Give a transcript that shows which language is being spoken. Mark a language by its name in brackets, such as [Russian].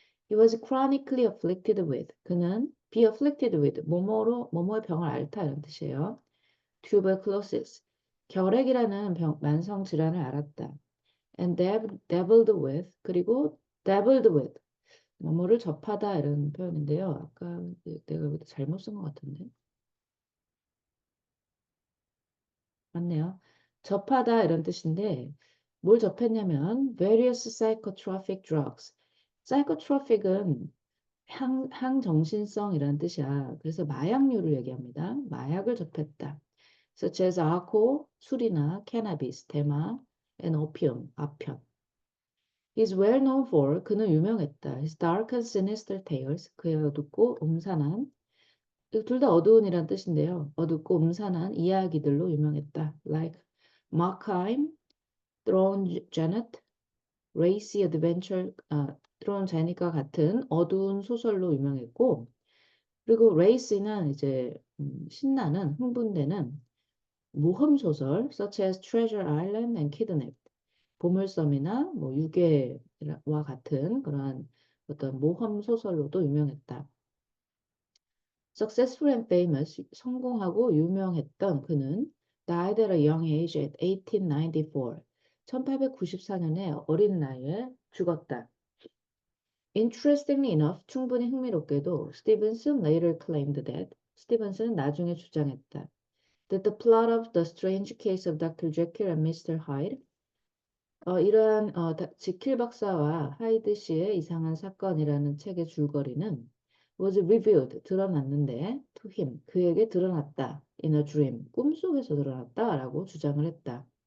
[English] He was chronically afflicted with [Korean] 그는 [English] be afflicted with [Korean] 뭐뭐의 병을 앓다 이런 뜻이에요. tuberculosis 결핵이라는 만성 질환을 앓았다. [English] and dabbled with [Korean] 그리고 [English] dabbled with [Korean] 뭐뭐를 접하다 이런 표현인데요. 아까 내가 여기다 잘못 쓴 것 같은데. 맞네요. 접하다 이런 뜻인데 뭘 접했냐면 [English] various psychotropic drugs. [Korean] psychotrophic은 항정신성이라는 뜻이야. 그래서 마약류를 얘기합니다. 마약을 접했다. [English] such as alcohol, [Korean] 술이나 [English] cannabis, [Korean] 대마, [English] and opium, [Korean] 아편. [English] He's well known for [Korean] 그는 유명했다. [English] His dark and sinister tales [Korean] 그의 어둡고 음산한 둘 다 어두운이란 뜻인데요. 어둡고 음산한 이야기들로 유명했다. Like Markheim, Throne Janet, Racy Adventure, Throne Janet과 같은 어두운 소설로 유명했고, 그리고 Racy는 이제 신나는 흥분되는 모험 소설, [English] such as Treasure Island and Kidnapped, [Korean] 보물섬이나 뭐 유괴와 같은 그러한 어떤 모험 소설로도 유명했다. [English] Successful and famous, [Korean] 성공하고 유명했던 그는 [English] died at a young age at 1894, [Korean] 1894년에 어린 나이에 죽었다. [English] Interestingly enough, [Korean] 충분히 흥미롭게도 [English] Stevenson later claimed that [Korean] 스티븐슨은 나중에 주장했다. [English] That the plot of The Strange Case of Dr. Jekyll and Mr. [Korean] Hyde 이러한 지킬 박사와 하이드 씨의 이상한 사건이라는 책의 줄거리는 [English] was revealed [Korean] 드러났는데 [English] to him [Korean] 그에게 드러났다 [English] in a dream [Korean] 꿈속에서 드러났다라고 주장을 했다.